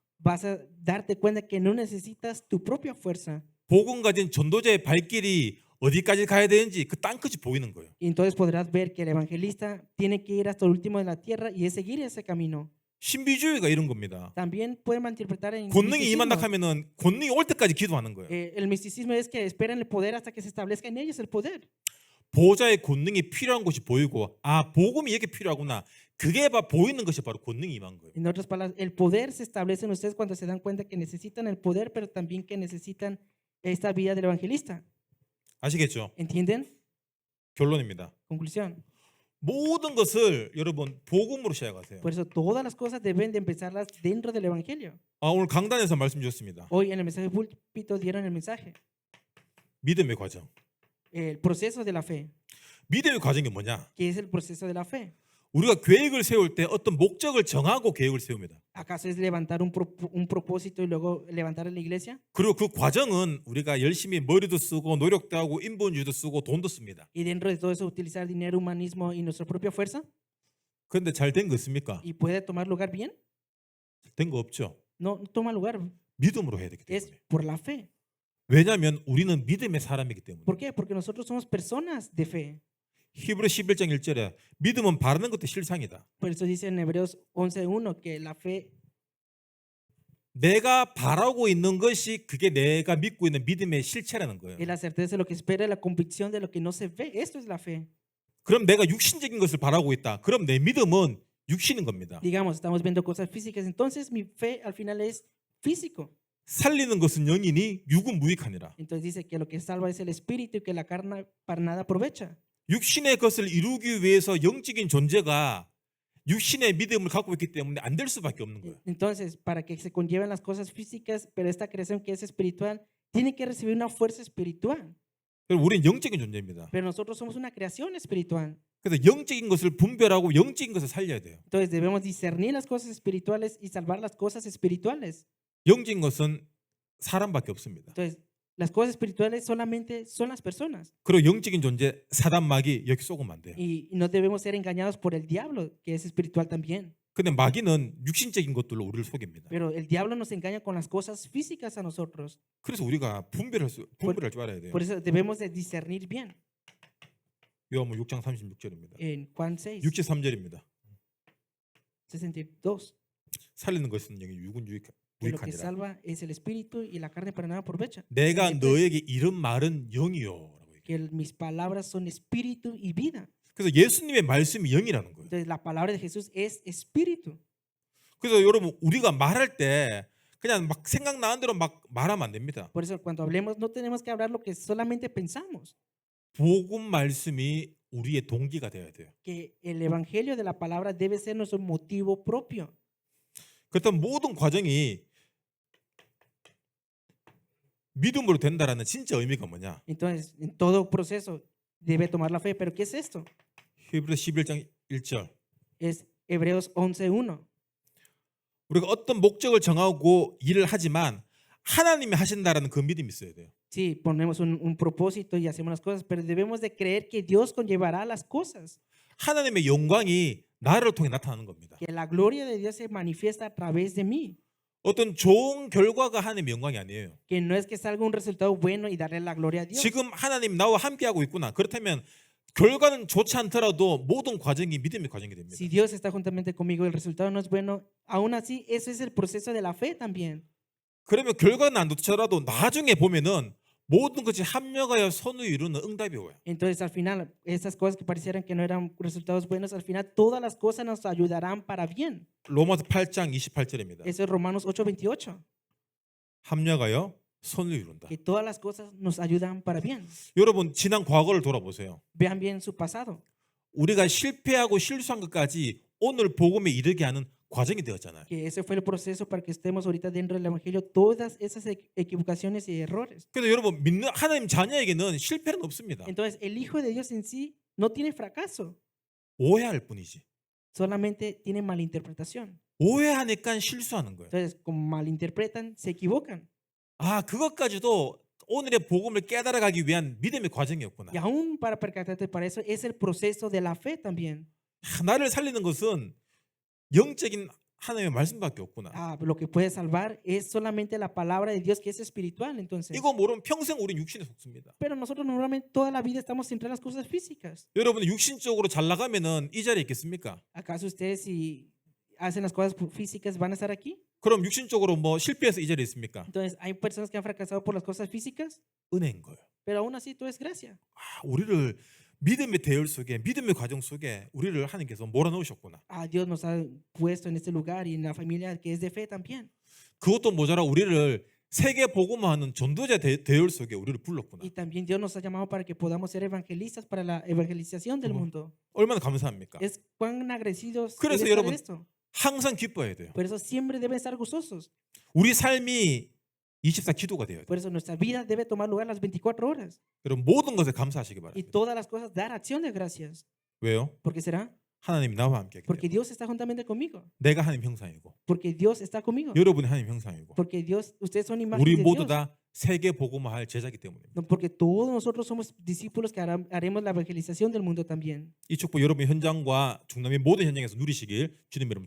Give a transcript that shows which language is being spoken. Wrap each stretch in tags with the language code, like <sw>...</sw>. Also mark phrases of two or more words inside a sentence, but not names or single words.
<es>Vas a darte cuenta que no necesitas tu propia fuerza.</es> <ko>복음 가진 전도자의 발길이 어디까지 가야 되는지 그 땅끝이 보이는 거예요.</ko> <es>Y entonces podrás ver que el evangelista tiene que ir hasta el último de la tierra y es seguir ese camino.</es> <ko>신비주의가 이런 겁니다.</ko> <es>También puede malinterpretar en</es> <ko>권능이</ko> <es>misticismo.</es> <ko>임한다 하면은 권능이 올 때까지 기도하는 거예요.</ko> <es>El misticismo es que esperan el poder hasta que se establezca en ellos el poder.</es> <ko>보좌의 권능이 필요한 곳이 보이고, 아, 복음이 이게 필요하구나. 그게 보이는 것이 바로 권능이 임한 거예요.</ko> <es>En otras palabras, el poder se establece en ustedes cuando se dan cuenta que necesitan el poder, pero también que necesitan esta vida del evangelista.</es> <ko>아시겠죠?</ko> <es>¿Entienden?</es> <ko>결론입니다.</ko> <es>Conclusión.</es> <ko>모든 것을 여러분 복음으로 시작하세요.</ko> <es>Por eso todas las cosas deben de empezarlas dentro del evangelio.</es> <ko>오늘 강단에서 말씀 주셨습니다.</ko> <es>Hoy en el mensaje púlpito dieron el mensaje.</es> <ko>믿음의 과정.</ko> <es>El proceso de la fe.</es> <ko>믿음의 과정이 뭐냐?</ko> <es>¿Qué es el proceso de la fe?</es> <ko>우리가 계획을 세울 때 어떤 목적을 정하고 계획을 세웁니다.</ko> <es>¿Acaso es levantar un propósito y luego levantar a la iglesia?</es> <ko>그리고 그 과정은 우리가 열심히 머리도 쓰고 노력도 하고 인본주의도 쓰고 돈도 씁니다.</ko> <es>Y dentro de todo eso utilizar dinero, humanismo y nuestra propia fuerza.</es> <ko>그런데 잘 된 거 있습니까?</ko> <es>¿Y puede tomar lugar bien?</es> <ko>된 거 없죠.</ko> <es>No toma lugar.</es> <ko>믿음으로 해야 되기</ko> <es>Es</es> <ko>때문에.</ko> <es>por la fe.</es> <ko>왜냐하면 우리는 믿음의 사람이기 때문에.</ko> <es>¿Por qué? Porque nosotros somos personas de fe.</es> <ko>히브리 11장 1절에 믿음은 바라는 것도 실상이다.</ko> <es>Por eso dice en Hebreos 11:1 que la fe</es> <ko>내가 바라고 있는 것이 그게 내가 믿고 있는 믿음의 실체라는 거예요.</ko> <es>es la certeza de lo que espera, la convicción de lo que no se ve. Esto es la fe.</es> <ko>그럼 내가 육신적인 것을 바라고 있다. 그럼 내 믿음은 육신인 겁니다.</ko> <es>Digamos, estamos viendo cosas físicas, entonces mi fe al final es físico.</es> <ko>살리는 것은 영이니 육은 무익하니라.</ko> <es>Entonces dice que lo que salva es el espíritu y que la carne para nada aprovecha.</es> <ko>육신의 것을 이루기 위해서 영적인 존재가 육신의 믿음을 갖고 있기 때문에 안 될 수밖에 없는 거예요.</ko> <es>Entonces, para que se conlleven las cosas físicas, pero esta creación que es espiritual, tiene que recibir una fuerza espiritual.</es> <ko>그래서 우리는 영적인 존재입니다.</ko> <es>Pero nosotros somos una creación espiritual.</es> <ko>그래서 영적인 것을 분별하고 영적인 것을 살려야 돼요.</ko> <es>Entonces debemos discernir las cosas espirituales y salvar las cosas espirituales.</es> <ko>영적인 것은 사람밖에 없습니다.</ko> <es>Entonces, Las cosas espirituales solamente son las personas</es> <ko>그리고 영적인 존재 사단 마귀 여기 속으면 안 돼요.</ko> <es>y no debemos ser engañados por el diablo, que es espiritual también.</es> <ko>근데 마귀는 육신적인 것들로 우리를 속입니다.</ko> <es>Pero el diablo nos engaña con las cosas físicas a nosotros.</es> <ko>그래서 우리가 분별할 줄 알아야 돼요.</ko> <es>Por eso debemos de discernir bien.</es> <ko>요한복음 6장 36절입니다.</ko> <es>En Juan 6,</es> <ko>63절입니다. 62, 살리는 것은 영이 육은</ko> <es>que lo que</es> <ko>유익하니라.</ko> <es>salva es el espíritu y la carne para nada aprovecha.</es> <ko>내가 63, 너에게 이런 말은 영이요라고 얘기해요.</ko> <es>que mis palabras son espíritu y vida.</es> <ko>그래서 예수님의 말씀이 영이라는 거예요.</ko> <es>Entonces la palabra de Jesús es espíritu.</es> <ko>그래서 여러분 우리가 말할 때 그냥 막 생각나는 대로 막 말하면 안 됩니다.</ko> <es>Por eso cuando hablemos no tenemos que hablar lo que solamente pensamos.</es> <ko>복음 말씀이 우리의 동기가 되어야 돼요.</ko> <es>Que el evangelio de la palabra debe ser nuestro motivo propio.</es> <ko>그렇다면 모든 과정이 믿음으로 된다라는 진짜 의미가 뭐냐?</ko> <es>Entonces, en todo proceso debe tomar la fe. ¿Pero qué es esto?</es> <ko>히브리서 11장 1절.</ko> <es>Es Hebreos 11:1.</es> <ko>우리가 어떤 목적을 정하고 일을 하지만 하나님이 하신다라는 그 믿음이 있어야 돼요.</ko> <es>Sí, ponemos un propósito y hacemos las cosas, pero debemos de creer que Dios conllevará las cosas.</es> <ko>하나님의 영광이 나를 통해 나타나는 겁니다.</ko> <es>Que la gloria de Dios se manifiesta a través de mí.</es> <ko>어떤 좋은 결과가 하나님의 영광이 아니에요.</ko> <es>Que no es que salga un resultado bueno y darle la gloria a Dios.</es> <ko>지금 하나님 나와 함께하고 있구나. 그렇다면 결과는 좋지 않더라도 모든 과정이 믿음의 과정이 됩니다.</ko> <es>Si Dios está juntamente conmigo y el resultado no es bueno, aún así, eso es el proceso de la fe también.</es> <ko>그러면 결과는 안 좋더라도 나중에 보면은 모든 것이 합력하여 선을 이루는 응답이 와요.</ko> <es>Entonces, al final, esas cosas que parecieran que no eran resultados buenos, al final todas las cosas nos ayudarán para bien.</es> <ko>로마서 8장 28절입니다.</ko> <es>Eso es Romanos 8:28.</es> <ko>합력하여 선을 이룬다.</ko> <es>Que todas las cosas nos ayudan para bien.</es> <ko>여러분 지난 과거를 돌아보세요.</ko> <es>Vean bien su pasado.</es> <ko>우리가 실패하고 실수한 것까지 오늘 복음에 이르게 하는 과정이 되었잖아요.</ko> <es>Que ese fue el proceso para que estemos ahorita dentro del Evangelio, todas esas equivocaciones y errores.</es> <ko>그래서 여러분 믿는 하나님 자녀에게는 실패는 없습니다.</ko> <es>Entonces, el Hijo de Dios en sí no tiene fracaso,</es> <ko>오해할 뿐이지.</ko> <es>solamente tiene malinterpretación.</es> <ko>오해하니까 실수하는 거예요.</ko> <es>Entonces, como malinterpretan, se equivocan.</es> <ko>아, 그것까지도 오늘의 복음을 깨달아가기 위한 믿음의 과정이었구나.</ko> <es>Y aún para percatarte para eso, es el proceso de la fe también.</es> <ko>나를 살리는 것은 영적인 하나님의 말씀밖에 없구나.</ko> <es>Lo que puede salvar es solamente la palabra de Dios que es espiritual, entonces.</es> <ko>이거 모르면 평생 우린 육신에 속습니다.</ko> <es>Pero nosotros normalmente toda la vida estamos centrados en las cosas físicas.</es> <ko>여러분 육신적으로 잘 나가면은 이 자리에 있겠습니까?</ko> <es>¿Acaso ustedes si hacen las cosas físicas van a estar aquí?</es> <ko>그럼 육신적으로 뭐 실패해서 이 자리에 있습니까?</ko> <es>Entonces, hay personas que han fracasado por las cosas físicas,</es> <ko>은혜인 거예요.</ko> <es>pero aún así todo es gracia.</es> <ko>아, 우리를 믿음의 대열 속에 믿음의 과정 속에 우리를 하나님께서 몰아넣으셨구나.</ko> <es>Dios nos ha puesto en este lugar y en la familia que es de fe también.</es> <ko>그것도 모자라 우리를 세계 복음화하는 전도자 대열 속에 우리를 불렀구나.</ko> <es>Y también Dios nos ha llamado para que podamos ser evangelistas para la evangelización del mundo.</es> <ko>얼마나 감사합니까?</ko> <es>Es cuán agradecidos</es> <ko>그래서</ko> <es>debe estar</es> <ko>여러분,</ko> <es>esto.</es> <ko>항상 기뻐해야 돼요.</ko> <es>Por eso siempre deben estar gozosos.</es> <ko>우리 삶이 24 기도가 되어야 돼요.</ko> <es>Por eso nuestra vida debe tomar lugar las 24 horas.</es> <ko>여러분 모든 것에 감사하시기</ko> <es>Y</es> <ko>바랍니다.</ko> <es>todas las cosas dar acción de gracias.</es> <ko>왜요?</ko> <es>¿Por qué será?</es> <ko>하나님이 나와 함께 하기</ko> <es>Porque</es> <ko>때문에.</ko> <es>Dios está juntamente conmigo.</es> <ko>내가 하나님 형상이고</ko> <es>Porque Dios está conmigo.</es> <ko>여러분이 하나님 형상이고</ko> <es>Porque Dios, ustedes son imagen</es> <ko>우리</ko> <es>de</es> <ko>모두</ko> <es>Dios.</es> <ko>다 세계 복음화할 제자기 때문입니다.</ko> <es>No, porque todos nosotros somos discípulos que haremos la evangelización del mundo también.</es> <ko>이 축복 여러분 현장과 중남미 모든 현장에서 누리시길 주님 이름</ko>